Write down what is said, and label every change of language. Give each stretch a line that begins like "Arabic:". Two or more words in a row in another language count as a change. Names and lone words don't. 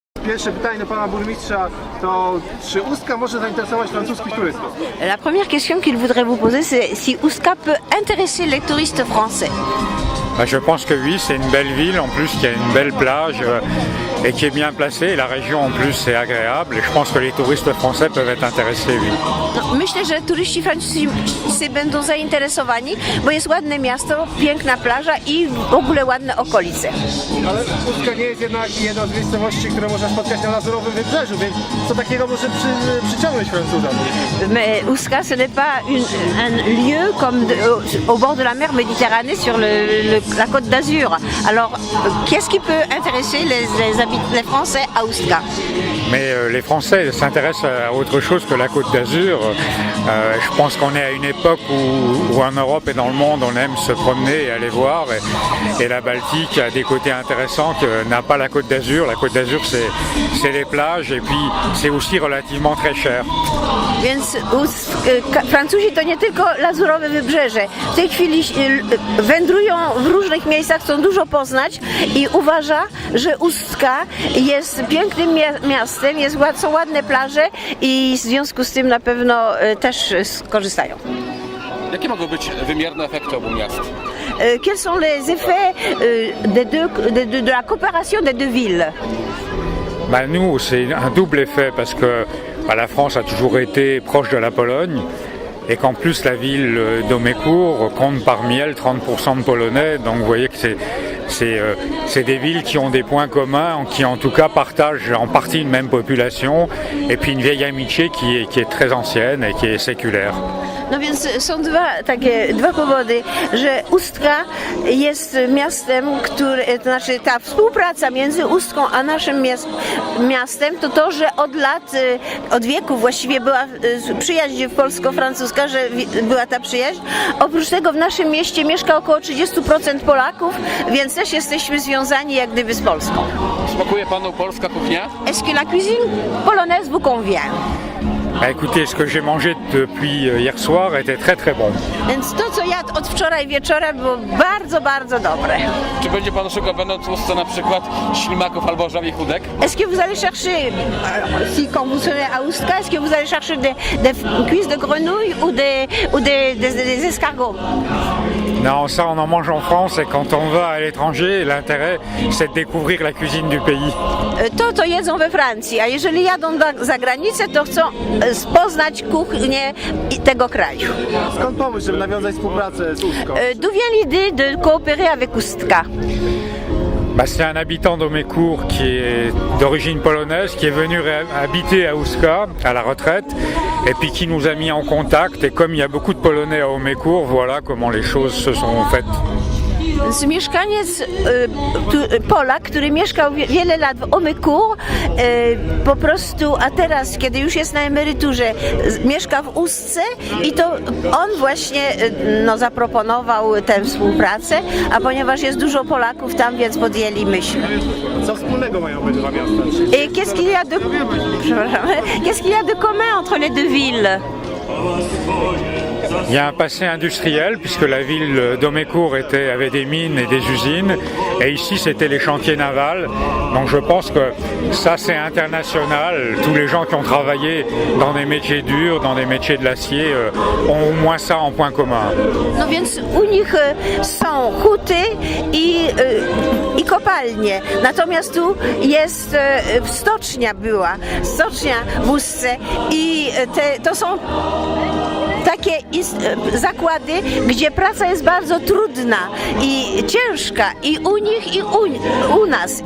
Polish: Pierwsze pytanie do pana burmistrza to czy Ustka może zainteresować francuskich turystów?
French: La première question qu'il voudrait vous poser, c'est si Ustka peut intéresser les touristes français. Je pense que oui, c'est une belle ville, en plus qui a une belle plage et qui est bien placée. La région en plus est agréable et je pense que les touristes français peuvent être intéressés, oui.
Polish: No, myślę, że turyści francuscy będą zainteresowani, bo jest ładne miasto, piękna plaża i w ogóle ładne okolice. Ale Ustka nie jest jednak jedną z miejscowości, które można spotkać na Lazurowym Wybrzeżu, więc co takiego może przyciągnąć Francuzów?
French: Mais Ustka, ce n'est pas un lieu comme au bord de la mer Méditerranée sur la côte d'Azur. Alors, qu'est-ce qui peut intéresser les Français à Ustka? Mais les Français s'intéressent à autre chose que la Côte d'Azur. Je pense qu'on est à une époque où en Europe et dans le monde on aime se promener et aller voir. Et la Baltique a des côtés intéressants que n'a pas la Côte d'Azur. La Côte d'Azur c'est les plages et puis c'est aussi relativement très cher.
Polish: Więc Francuzi to nie tylko Lazurowe Wybrzeże. W tej chwili wędrują w różnych miejscach, chcą dużo poznać i uważa, że Ustka jest pięknym miastem, są ładne plaże i w związku z tym na pewno też skorzystają. Jakie mogą być wymierne efekty obu miast?
French: Quels sont les effets de la coopération des deux villes? Nous, c'est un double effet parce que la France a toujours été proche de la Pologne et qu'en plus la ville d'Omécourt compte parmi elles 30% de Polonais. Donc vous voyez que c'est des villes qui ont des points communs, qui en tout cas partagent en partie une même population et puis une vieille amitié qui est très ancienne et qui est séculaire.
Polish: No więc są dwa powody, że Ustka jest miastem, to znaczy ta współpraca między Ustką a naszym miastem to, że od wieków właściwie była przyjaźń polsko-francuska, że była ta przyjaźń. Oprócz tego w naszym mieście mieszka około 30% Polaków, więc też jesteśmy związani jak gdyby z Polską. Smakuje panu polska kuchnia?
French: Est-ce que la cuisine polonaise vous convient? Écoutez, ce que j'ai mangé depuis hier soir était très très bon.
Polish: Więc to, co jadł od wczoraj wieczora, było bardzo, bardzo dobre. Czy będzie pan szukał będąc w Ustce na przykład ślimaków albo żabich udek?
French: Est-ce que vous allez chercher, si quand vous serez à Ustka, est-ce que vous allez chercher des cuisses de grenouille ou des escargots? Non, ça on en mange en France et quand on va à l'étranger, l'intérêt c'est de découvrir la cuisine du pays.
Polish: To jedzą we Francji, a jeżeli jadą za granicę, to chcą poznać kuchnię tego kraju. Skąd pomysł, żeby nawiązać współpracę z Ustką?
French: D'où vient l'idée de coopérer avec Ustka? C'est un habitant d'Omécourt qui est d'origine polonaise, qui est venu habiter à Ustka à la retraite et puis qui nous a mis en contact. Et comme il y a beaucoup de Polonais à Omécourt, voilà comment les choses se sont faites.
Polish: Mieszkaniec Polak, który mieszkał wiele lat w Omécourt, po prostu, a teraz, kiedy już jest na emeryturze, mieszka w Ustce i to on właśnie zaproponował tę współpracę, a ponieważ jest dużo Polaków tam, więc podjęli myśl. Co wspólnego mają obydwa miasta?
French: Et qu'est-ce qu'il y a de commun entre les deux villes? Il y a un passé industriel puisque la ville d'Omécourt avait des mines et des usines et ici c'était les chantiers navals. Donc je pense que ça c'est international. Tous les gens qui ont travaillé dans des métiers durs, dans des métiers de l'acier ont au moins ça en point commun.
Polish: No więc u nich są huty i kopalnie. Natomiast tu jest stocznia w Ustce i to są takie zakłady, gdzie praca jest bardzo trudna i ciężka i u nich i u nas.